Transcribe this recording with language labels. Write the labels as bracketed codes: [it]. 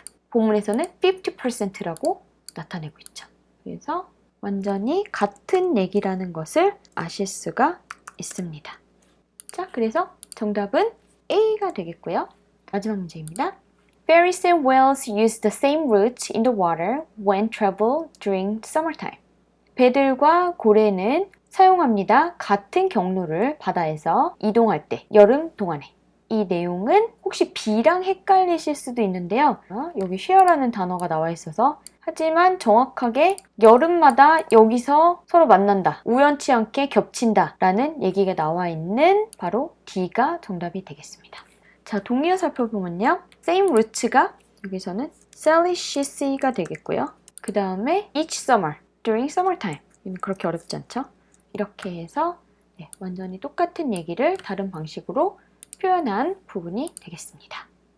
[ko] 본문에서는 50%라고 나타내고 있죠. 그래서 완전히 같은 얘기라는 것을 아실 수가 있습니다. 자, 그래서 정답은 A가 되겠고요. 마지막 문제입니다. [en] Ferries and whales use the same route in the water when travel during summertime. [ko] 배들과 고래는 사용합니다. 같은 경로를 바다에서 이동할 때, 여름 동안에. 이 내용은 혹시 B랑 헷갈리실 수도 있는데요. 여기 share라는 단어가 나와 있어서 하지만 정확하게 여름마다 여기서 서로 만난다. 우연치 않게 겹친다. 라는 얘기가 나와 있는 바로 D가 정답이 되겠습니다. 자, 동의어 살펴보면요. same route가 여기서는 Sallicious가 되겠고요. 그 다음에 [en] each summer, during summertime. [ko] 그렇게 어렵지 않죠? 이렇게 해서 완전히 똑같은 얘기를 다른 방식으로 표현한 부분이 되겠습니다.